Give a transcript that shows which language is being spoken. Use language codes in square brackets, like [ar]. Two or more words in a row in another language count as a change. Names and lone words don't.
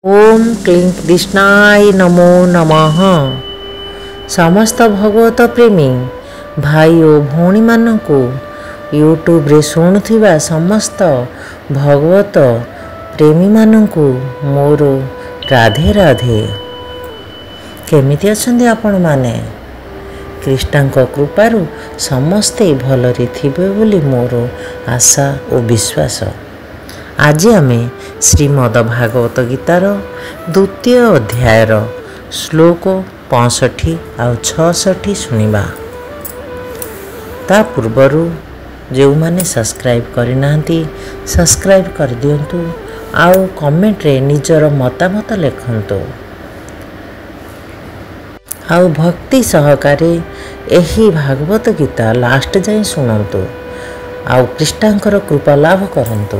[sa] ओम क्लीं कृष्णाय नमो नमः। [or] ସମସ୍ତ ଭଗବତ ପ୍ରେମୀ ଭାଇ ଔର ଭଉଣୀ ମାନଙ୍କୁ ୟୁଟ୍ୟୁବ ରେ ଶୁଣୁଥିବା ସମସ୍ତ ଭଗବତ ପ୍ରେମୀ ମାନଙ୍କୁ ମୋର ରାଧେ ରାଧେ। କେମିତି ଅଛନ୍ତି ଆପଣ ମାନେ? କୃଷ୍ଣଙ୍କ କୃପାରୁ ସମସ୍ତେ ଭଲରେ ଥିବେ ବୋଲି ମୋର ଆଶା ଔର ବିଶ୍ୱାସ। ଆଜି ଆମେ ଶ୍ରୀମଦ ଭାଗବତ ଗୀତାର ଦ୍ୱିତୀୟ ଅଧ୍ୟାୟର ଶ୍ଳୋକ 65 ଆ 66 ଶୁଣିବା। ତା ପୂର୍ବରୁ ଯୋ ମାନେ ସବସ୍କ୍ରାଇବ କରିନାହାନ୍ତି ସବସ୍କ୍ରାଇବ କରି ଦିଅନ୍ତୁ ଆଉ କମେଣ୍ଟ ରେ ନିଜର ମତାମତ ଲେଖନ୍ତୁ ଆଉ ଭକ୍ତି ସହକାରେ ଏହି ଭାଗବତ ଗୀତା ଲାଷ୍ଟ ଯାଏ ଶୁଣନ୍ତୁ ଆଉ କୃଷ୍ଣଙ୍କର କୃପା ଲାଭ କରନ୍ତୁ।